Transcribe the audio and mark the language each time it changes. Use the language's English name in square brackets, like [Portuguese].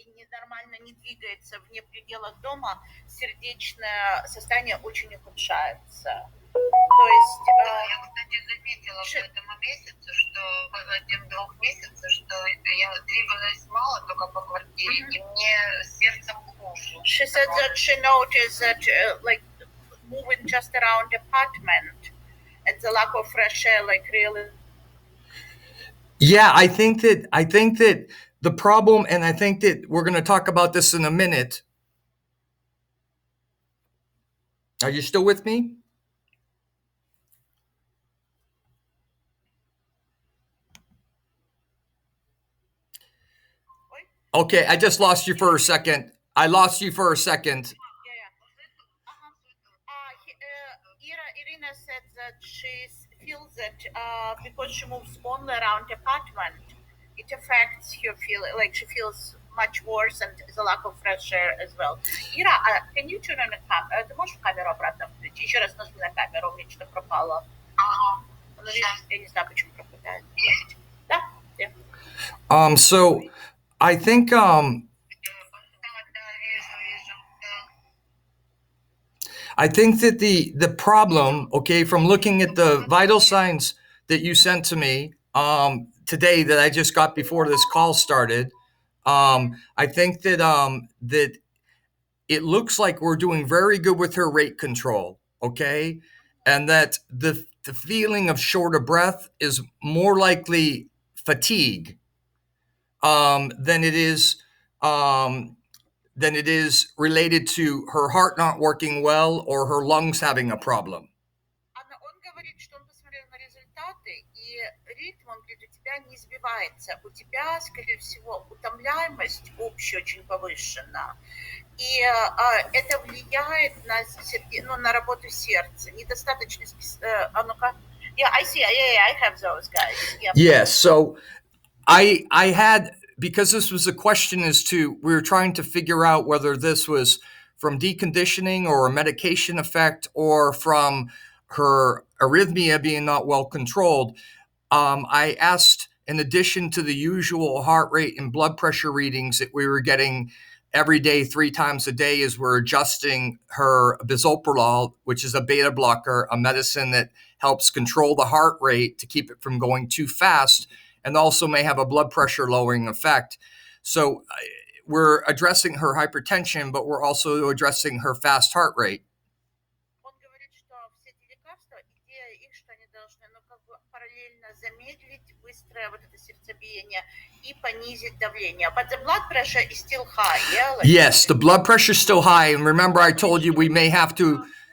[Russian] Нормально не двигается вне пределах дома, сердечное состояние очень ухудшается. То есть... Я, кстати, заметила по этому месяцу, что в 1-2 месяцах, что я двигалась мало только по квартире, и мне сердцем хуже. [English] She said that she noticed that moving just around the apartment and the lack of fresh air, like really. Yeah, I think that the problem, and I think that we're going to talk about this in a minute. Are you still with me? Okay, I just lost you for a second. Irina said that she feels that because she moves only around the apartment, it affects her feeling, like she feels much worse and the lack of fresh air as well. Ира, can you turn on the camera? [Russian] Ты можешь камеру обратно включить? Еще раз нажми на камеру, у меня что-то пропало. Ага. Я не знаю, почему пропадает. Да? [English] So I think [Russian] Да, вижу, да. [English] I think that the problem, okay, from looking at the vital signs that you sent to me today that I just got before this call started, I think that that it looks like we're doing very good with her rate control, okay, and that the feeling of short of breath is more likely fatigue than it is related to her heart not working well or her lungs having a problem. [Russian] Он говорит, что он посмотрел на результаты, и ритм, он говорит, у тебя не сбивается. У тебя, скорее всего, утомляемость общая очень повышена. И это влияет на работу сердца. Недостаточно... ну-ка. [English] Yeah, I see. Yeah, I have those guys. Yeah. Yes. So I had, because this was a question as to, we were trying to figure out whether this was from deconditioning or a medication effect or from her arrhythmia being not well controlled. I asked, in addition to the usual heart rate and blood pressure readings that we were getting every day, 3 times a day, as we're adjusting her bisoprolol, which is a beta blocker, a medicine that helps control the heart rate to keep it from going too fast, and also may have a blood pressure lowering effect. So we're addressing her hypertension, but we're also addressing her fast heart rate. [Russian] Он говорит, что все эти лекарства, идея их, что они должны, параллельно замедлить быстрое вот это сердцебиение и понизить давление. [English] But the blood pressure is still high, yeah? Like, yes, the blood pressure is still high. And remember, I told you we may have to...